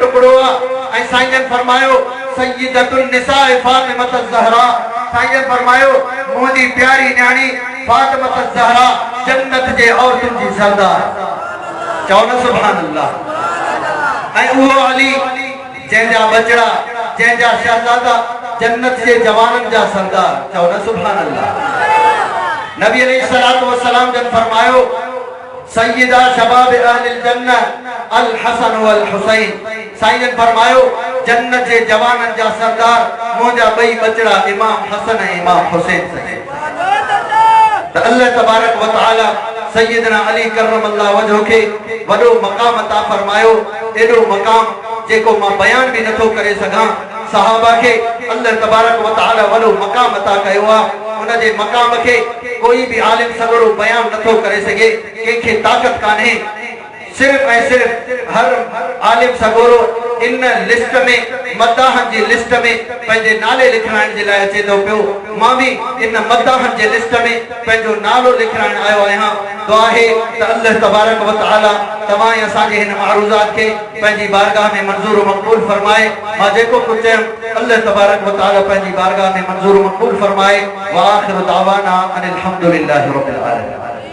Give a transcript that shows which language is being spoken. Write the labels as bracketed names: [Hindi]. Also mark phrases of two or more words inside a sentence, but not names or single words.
[Sindhi] टुकड़ो आ ऐं साईं जन फरमायो [Arabic] سيدة النساء [Sindhi] फातिमा ज़हरा साईं जन फरमायो मुझी प्यारी न्याणी फातिमा ज़हरा जन्नत जे औरतुन जी सरदार चओ न [Arabic] سبحان الله [Sindhi] ऐं उहो अली जंहिंजा बचड़ा जंहिंजा शहजादा जन्नत जे जवानन जा सरदार चओ न [Arabic] سبحان الله نبي عليه الصلاة والسلام [Sindhi] जन फरमायो [Arabic] سيدا شباب أهل الجنة الحسن والحسين. [Sindhi] साईं जन फरमायो जन्नत जे जवानन जा सरदार मुंहिंजा ॿई बचड़ा इमाम हसन ऐं इमाम हुसैन। त अल्लाह [Arabic] تبارك وتعالى [Sindhi] सैयदना अली [Arabic] كرم الله وجهه [Sindhi] के वॾो मक़ाम अता फरमायो। एॾो मक़ाम जेको मां बयान भी नथो करे सघां। सहाबा के अल्लाह [Arabic] تبارك وتعالى [Sindhi] वॾो मक़ाम अता कयो आहे। उन जे मक़ाम के कोई भी आलिम सगरो बयान नथो करे सघे, कंहिंखे ताक़त कान्हे। सिर्फ ऐं सिर्फ हर आलिम सगोरो इन लिस्ट में मदाहन जी लिस्ट में पंहिंजे नाले लिखाइण जे लाइ अचे थो पियो। मां भी इन मदाहन जे लिस्ट में पंहिंजो नालो लिखाइण आयो आहियां। दुआ है त अल्लाह [Arabic] تبارك وتعالى [Sindhi] तमाम असांजे हिन मारूज़ात के पंहिंजी बारगाह में मंजूर मक़बूल फरमाए। मां जेको कुझु चयुमि अल्लाह [Arabic] تبارك وتعالى [Sindhi] पंहिंजी बारगाह में मंजूर मक़बूल फरमाए। [Arabic] وآخر دعوانا أن الحمد لله رب العالمين.